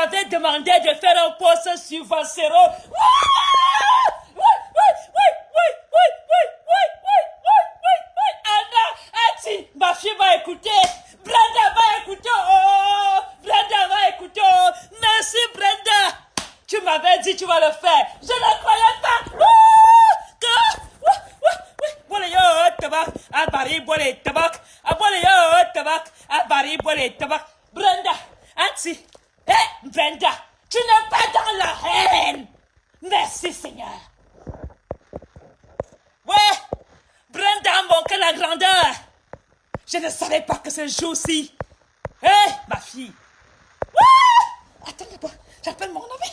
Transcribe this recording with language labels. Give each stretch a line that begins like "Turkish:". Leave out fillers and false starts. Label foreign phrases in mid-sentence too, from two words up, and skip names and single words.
French: demandé de faire un post sur Valsero. Anna, ma fille va écouter. Brenda va écouter. Oh, Brenda va écouter. Oh. Merci Brenda. Tu m'avais dit tu vas le faire. Je ne croyais pas. Boleh yo tabak, abari boleh tabak, boleh yo tabak, abari boleh tabak. Brenda, Auntie, Brenda, tu n'es pas dans la haine. Merci Seigneur. Ouais, Brenda a manqué la grandeur. Je ne savais pas que ce jour-ci. Ma fille. Ouais, attends d'abord, j'appelle mon ami.